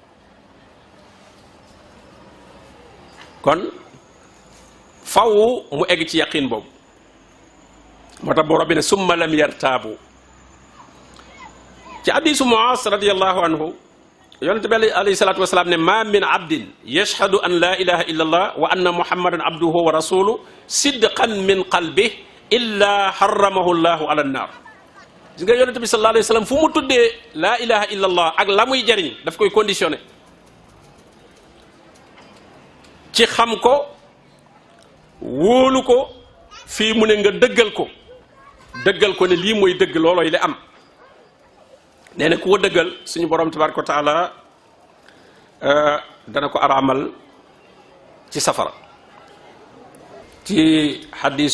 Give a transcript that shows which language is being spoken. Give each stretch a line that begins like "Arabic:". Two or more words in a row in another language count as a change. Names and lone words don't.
Wolof: kon faw mu egg ci yaqin boobu moo tax borom bi ne
Arabic: ثم لم يرتابوا
Wolof: ci hadiisu
Arabic: Muaaz رضي الله عنه
Wolof: yonente bi
Arabic: عليه الصلاة والسلام ne ما من عبد يشهد أن لا إله إلا الله وأن محمدا عبده ورسوله صدقا من قلبه إلا حرمه الله على النار
Wolof: gis nga yonente bi
Arabic: صلى الله عليه وسلم
Wolof: fu mu tuddee
Arabic: لا إله إلا الله
Wolof: ak la muy jariñ daf koy conditionné ci xam ko wóolu ko fii mu ne nga dëggal ko ne lii mooy dëgg loolooy li am nee na ku ko dëggal suñu borom
Arabic: تبارك وتعالى
Wolof: dana ko araamal ci safara ci xadiisu